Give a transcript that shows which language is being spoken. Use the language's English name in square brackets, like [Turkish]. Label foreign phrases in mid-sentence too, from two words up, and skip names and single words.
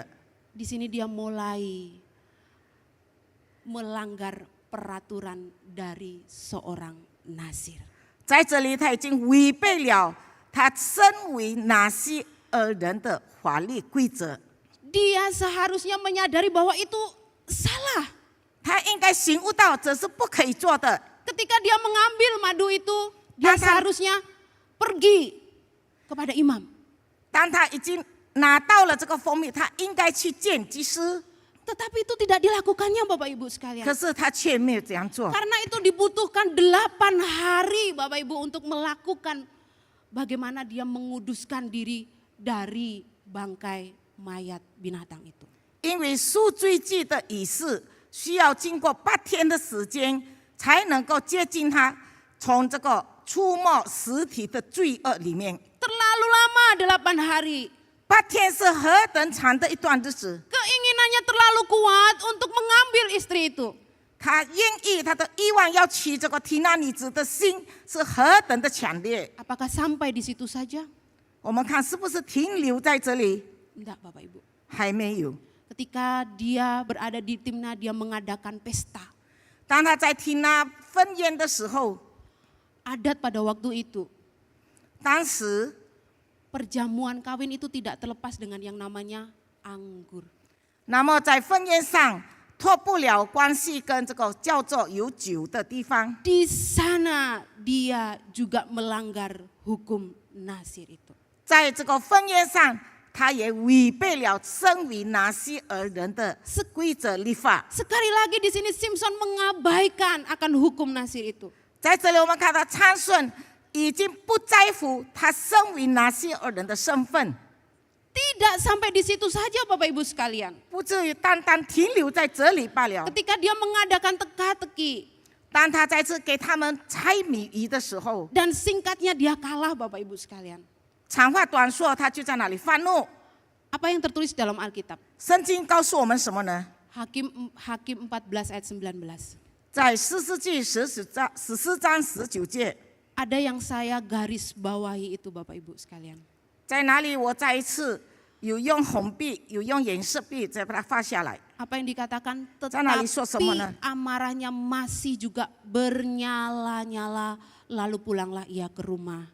[Indonesian] Di sini dia mulai melanggar peraturan dari seorang Nasir. [Chinese] 在这里，他已经违背了他身为拿西尔人的法律规则。 [Indonesian] Dia seharusnya menyadari bahwa itu salah. [Chinese] 他应该醒悟到这是不可以做的。 [Indonesian] Ketika dia mengambil madu itu, dia Bahkan- seharusnya pergi kepada imam. [Chinese] 当他已经拿到了这个蜂蜜，他应该去见祭司， [Indonesian] Tetapi itu tidak dilakukannya Bapak Ibu sekalian. [Chinese] 可是他却没有这样做。 [Indonesian] Karena itu dibutuhkan 8 hari Bapak Ibu untuk melakukan bagaimana dia menguduskan diri dari bangkai mayat binatang itu. [Chinese] 因为赎罪祭的仪式需要经过8天的时间，才能够接近他从这个触摸实体的罪恶里面。 [Indonesian] Terlalu lama 8 hari. [Chinese] 8 天是何等长的一段日子， [Indonesian] Keinginannya terlalu kuat untuk mengambil istri itu. [Chinese] 他愿意他的欲望要娶这个提拿女子的心是何等的强烈。 [Indonesian] Apakah sampai di situ saja? [Chinese] 我们看是不是停留在这里？ [Indonesian] Enggak Bapak Ibu. [Chinese] 还没有。 [Indonesian] Ketika dia berada di Timna, dia mengadakan pesta. [Chinese] 当他在提拿婚宴的时候， [Indonesian] Adat pada waktu itu, [Chinese] 当时 [Indonesian] perjamuan kawin itu tidak terlepas dengan yang namanya anggur. [Chinese] 那么在婚宴上脱不了关系跟这个叫做有酒的地方。 [Indonesian] Di sana dia juga melanggar hukum Nasir itu. [Chinese] 在这个婚宴上，他也违背了身为拿西尔人的规则律法。 [Indonesian] Sekali lagi di sini Simpson mengabaikan akan hukum Nasir itu. [Chinese] 在这里，我们看到参孙已经不在乎他身为拿西尔人的身份， [Indonesian] Tidak sampai di situ saja Bapak Ibu sekalian. [Chinese] 不至于单单停留在这里罢了。 [Indonesian] Ketika dia mengadakan teka-teki [Chinese] 当他再次给他们猜谜语的时候， [Indonesian] dan singkatnya dia kalah Bapak Ibu sekalian. [Chinese] 长话短说，他就在那里发怒。 [Indonesian] Apa yang tertulis dalam Alkitab? [Chinese] 圣经告诉我们什么呢？ [Indonesian] Hakim 14 ayat 19. [Chinese] 在14记14章19节， [Indonesian] Ada yang saya garis bawahi itu Bapak Ibu sekalian. [Chinese] 在哪里？我再一次有用红笔，有用颜色笔，再把它画下来。 [Indonesian] Apa yang dikatakan? Sana Yesus Tetapi semana. amarahnya masih juga bernyala-nyala, lalu pulanglah ia ke rumah.